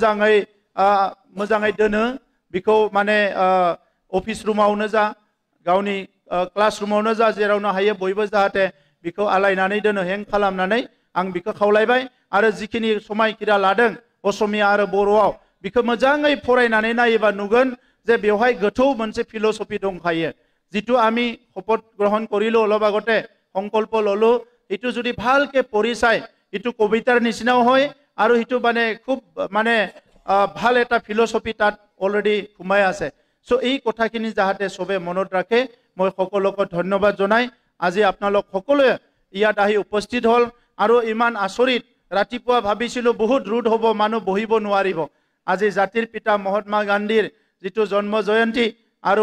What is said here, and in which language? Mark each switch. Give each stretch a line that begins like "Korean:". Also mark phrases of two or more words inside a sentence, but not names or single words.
Bodo: मोजाङै दोनो बेखौ माने अफिस रुमावनो जा गावनि क्लास रुमावनो जा जेरावनो हायो बयबो जाहाथे बेखौ आलायनानै दोनो हें खालामनानै आं बेखौ खावलायबाय आरो जिखिनि समायखिरा लादों असमिया आरो बर'आव बेखौ मोजाङै फरायनानै नायोबा नुगोन जे बेवहाय गोथौ मोनसे फिलसफि
Assamese: दंखायो জিতু আমি শপথ গ্ৰহণ কৰিলো অলপ আগতে সংকল্প ললো ইটু যদি ভালকৈ পঢ়ি চায় ইটু কবিতাৰ নিচিনাও হয় আৰু ইটু মানে খুব মানে ভাল এটা ফিলসফি তাত অলৰেডি সোমাই আছে সো এই কথাখিনি যাহাতে সবে মনত ৰাখে মই সকলোকে ধন্যবাদ জনাই আজি আপোনালোক সকলোৱে ইয়াত আহি উপস্থিত হল আৰু ইমান আচৰিত ৰাতিপুৱা ভাবিছিলো বহুত ৰুড হ'ব মানুহ বহিব নোৱাৰিব আজি জাতিৰ পিতা মহাত্মা গান্ধীৰ যিটো জন্ম জয়ন্তী আৰু